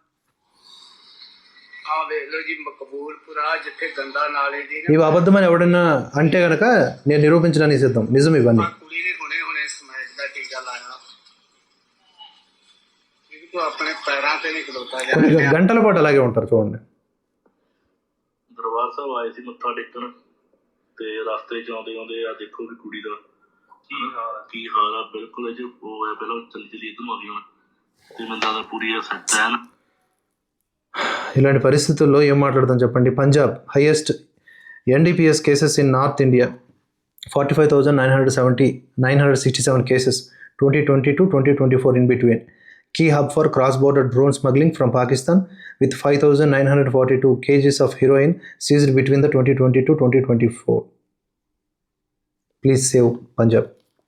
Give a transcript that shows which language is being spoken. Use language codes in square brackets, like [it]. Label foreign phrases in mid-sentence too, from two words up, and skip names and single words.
[te] ఇవి అబద్ధమని ఎవడన్నా అంటే కనుక నేను నిరూపించడానికి సిద్ధం. నిజం ఇవన్నీ. కొన్ని గంటల పాటు అలాగే ఉంటారు చూడండి. [pa] ਦਰਬਾਰ ਸਾਹਿਬ ਆਏ ਸੀ ਮੱਥਾ ਟੇਕਣ ਤੇ ਰਸਤੇ ਚ ਆਉਂਦੇ ਆ ਦੇਖੋ ਵੀ ਕੁੜੀ ਦਾ ਕੀ ਹਾਲ ਆ। ਬਿਲਕੁਲ ਇਹ ਉਹ ਹੈ, ਪਹਿਲਾਂ ਚਲੀ ਇੱਧਰ ਆ ਗਈ ਤੇ ਮੈਨੂੰ ਲੱਗਦਾ ਪੂਰੀ సెట్ ਹੈ. [te] ఇలాంటి పరిస్థితుల్లో ఏం మాట్లాడతాం చెప్పండి. [en] Punjab highest NDPS cases in North India 45,967 cases 2020 to 2024 in between. Key hub for cross-border drone smuggling from Pakistan with 5,942 kgs of heroin seized between the 2020 to 2024. Please save Punjab.